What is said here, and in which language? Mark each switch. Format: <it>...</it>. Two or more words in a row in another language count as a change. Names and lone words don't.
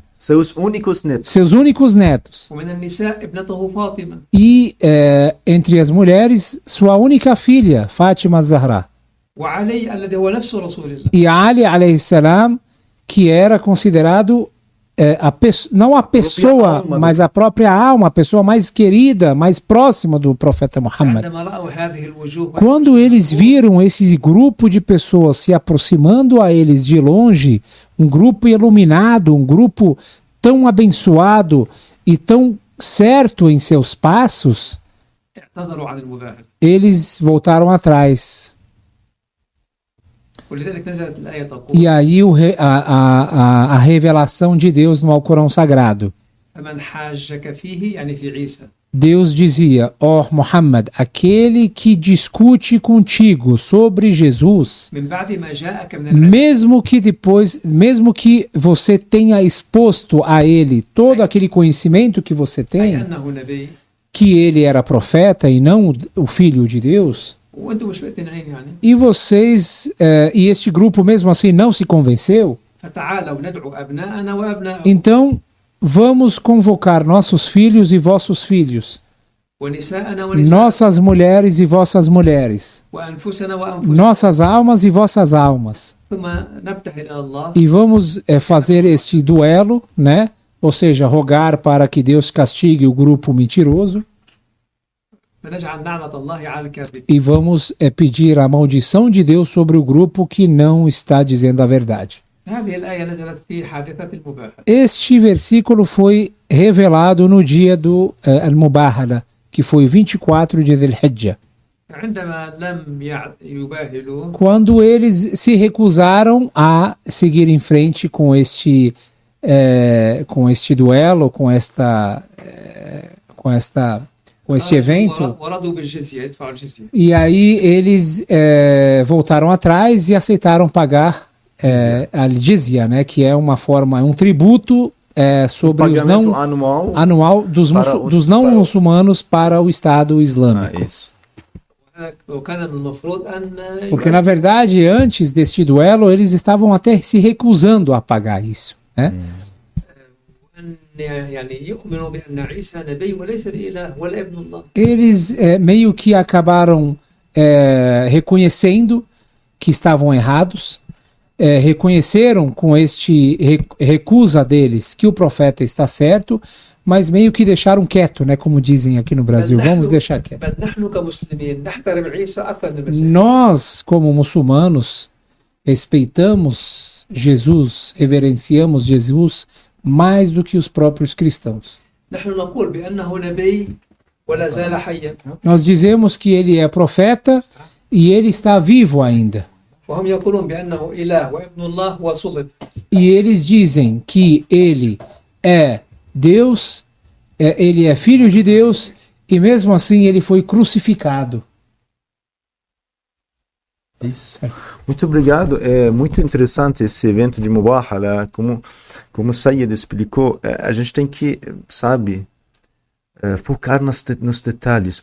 <pt>seus únicos netos. seus únicos netos.</pt> <ar>ومن النساء ابنته فاطمة.</ar> <pt>E entre as mulheres, sua única filha, Fátima Zahra.</pt> <ar>وعلي الذي هو نفس رسول الله.</ar> <pt>E Ali,</pt> <ar>عليه السلام,</ar> <pt>que era considerado não a pessoa, alma, mas a própria alma, a pessoa mais querida, mais próxima do profeta Muhammad.</pt> <ar>عندما رأوا هذه الوجوه</ar> <pt>Quando eles viram esse grupo de pessoas se aproximando a eles de longe, um grupo iluminado, um grupo tão abençoado e tão certo em seus passos,</pt> <ar>اعتذروا عن المباهلة.</ar> <pt>eles voltaram atrás.</pt> <ar>ولذلك نزلت الآية تقول</ar> <pt>E aí a revelação de Deus no Alcorão Sagrado.</pt> <ar>فمن حاجك فيه يعني في عيسى.</ar> <pt>Deus dizia, Muhammad, aquele que discute contigo sobre Jesus,</pt> <ar>من بعد ما جاءك من العلم</ar> <pt>mesmo que você tenha exposto a ele todo aquele conhecimento que você</pt> <ar>أي</ar> <pt>tem,</pt> <ar>أنه نبي</ar> <pt>que ele era profeta e não o filho de Deus,</pt> <ar>وأنتم مش مقتنعين يعني</ar> <pt>e vocês, e este grupo mesmo assim não se convenceu,</pt> <ar>فتعالوا ندعو أبناءنا وأبناءكم</ar> <pt>então vamos convocar nossos filhos e vossos filhos,</pt> <ar>ونساءنا ونساء</ar> <pt>nossas mulheres e vossas mulheres,</pt> <ar>وأنفسنا وأنفسكم</ar> <pt>nossas almas e vossas almas,</pt> <ar>ثم نبتهل إلى الله</ar> <pt>e vamos fazer este duelo, né? Ou seja, rogar para que Deus castigue o grupo mentiroso,</pt> <ar>فنجعل نعمة الله على الكاذبين.</ar> <pt>e vamos pedir a maldição de Deus sobre o grupo que não está dizendo a verdade.</pt> <ar>هذه الآية نزلت في حادثة المباهلة.</ar> <pt>Este versículo foi revelado no dia do Al-Mubahala, que foi 24 de Dhul-Hijjah,</pt> <ar>عندما لم يباهلوا</ar> <pt>quando eles se recusaram a seguir em frente com este duelo, com este evento.</pt> <ar>ورضوا بالجزية يدفعوا الجزية.</ar> <pt>E aí eles voltaram atrás e aceitaram pagar a jizya, né, que é uma forma, um tributo sobre os não anual dos não muçulmanos para o Estado Islâmico. Isso.</pt> <ar>وكان المفروض أن</ar> <pt>Porque na verdade antes deste duelo eles estavam até se recusando a pagar isso, né?</pt> <ar>أن يعني يؤمنوا بأن عيسى نبي وليس بإله ولا ابن الله.</ar> <pt>Eles meio que acabaram reconhecendo que estavam errados, reconheceram com este recusa deles que o profeta está certo, mas meio que deixaram quieto, né, como dizem aqui no Brasil, vamos deixar quieto.</pt> <ar>بل نحن كمسلمين نحترم عيسى أكثر من المسيح.</ar> <pt>Nós, como muçulmanos, respeitamos Jesus, reverenciamos Jesus mais do que os próprios cristãos.</pt> <ar>نحن نقول بأنه نبي ولا زال حيا.</ar> <pt>Nós dizemos que ele é profeta e ele está vivo ainda.</pt> <ar>وهم يقولون بأنه إله وابن الله وصلب.</ar> <pt>E eles dizem que ele é Deus, ele é filho de Deus, e mesmo assim ele foi crucificado. Isso. Muito obrigado. É muito interessante esse evento de Mubahala. Como o Sayyid explicou, a gente tem que, sabe, focar nos detalhes.</pt>